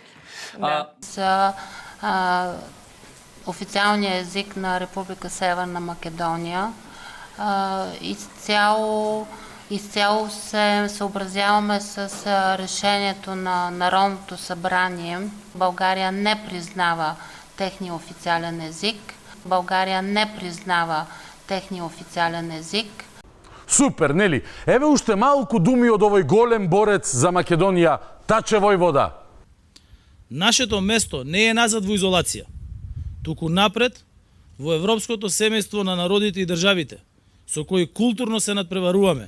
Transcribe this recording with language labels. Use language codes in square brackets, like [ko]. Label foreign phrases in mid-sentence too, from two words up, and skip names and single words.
[bg] За официалния език на Република Северна Македония изцяло се съобразяваме с решението на Народното събрание. България не признава техния официален език. [mk] Супер, нели? Еве уште малку думи од овој голем борец за Македонија, Таче Војвода. Нашето место не е назад во изолација, туку напред во европското семејство на народите и државите, со кои културно се надпреваруваме.